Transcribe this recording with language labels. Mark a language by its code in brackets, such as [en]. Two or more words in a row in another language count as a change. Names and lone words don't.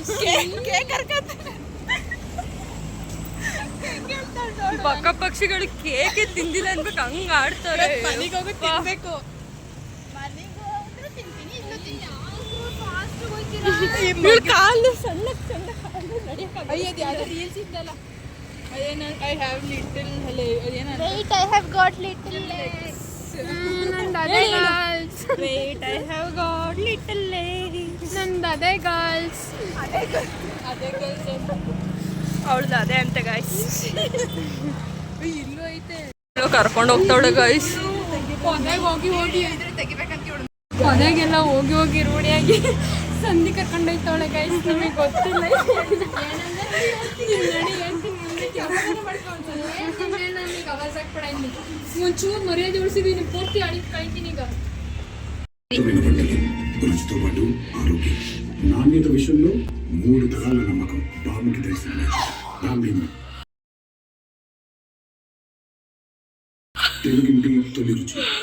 [kn] ಪಕ್ಕ ಪಕ್ಷಿಗಳು ಕೇಕೆ ತಿಂದಿಲ್ಲ ಅನ್ಬೇಕು, ಹಂಗ ಆಡ್ತಾರೆ. ಮನೆಗೆ ಹೋಗಿ ತಿನ್ಬೇಕು. ಕಾಲು ಸಣ್ಣ ಕಾಲು ನಡೆಯೋದು. ರೀಲ್ಸ್ ಇದ್ದಲ್ಲ, [en] I have little wait, I have got little legs. Wait, I have got little legs. [kn] ಅದೇ ಗರ್ಲ್ಸ್. ಅವಳದು ಅದೇ ಅಂತ ಗಾಯ್ಸ್. ಇಲ್ಲೂ ಐತೆ. ಕರ್ಕೊಂಡು ಹೋಗ್ತಾವಳೆ ಗಾಯ್ಸ್. ಕೊನೆಗೆಲ್ಲ ಹೋಗಿ ರೂಢಿಯಾಗಿ ಸಂಧಿ ಕರ್ಕೊಂಡು ಹೋಗ್ತಾವಳೆ ಗಾಯ್ಸ್. ನಮಗೆ ಗೊತ್ತಿಲ್ಲ. ಒಂಚೂರು ಮರ್ಯಾದೆ ಉಳಿಸಿದೀನಿ. ಪೂರ್ತಿ ಅಡಿಗೆ ಕಳಿತೀನಿ ಈಗ. [te] రుచితో పాటు ఆరోగ్యం నాణ్యత విషయంలో 3 తరాల నమ్మకం ప్రాముఖ్యత తెలుగింటి తొలి రుచి.